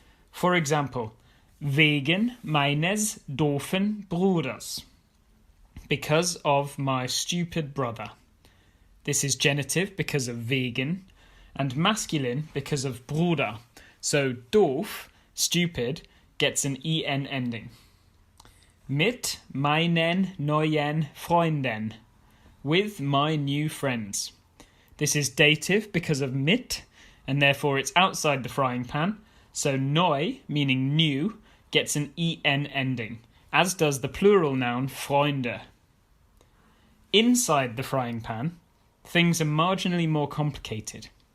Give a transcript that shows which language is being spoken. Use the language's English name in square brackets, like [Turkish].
[English] For example, [German] wegen meines doofen Bruders. [English] Because of my stupid brother. This is genitive because of wegen, and masculine because of Bruder. So doof, stupid, gets an en ending. [German] Mit meinen neuen Freunden. [English] With my new friends. This is dative because of mit, and therefore it's outside the frying pan. So neu, meaning new, gets an en ending, as does the plural noun Freunde. Inside the frying pan, things are marginally more complicated.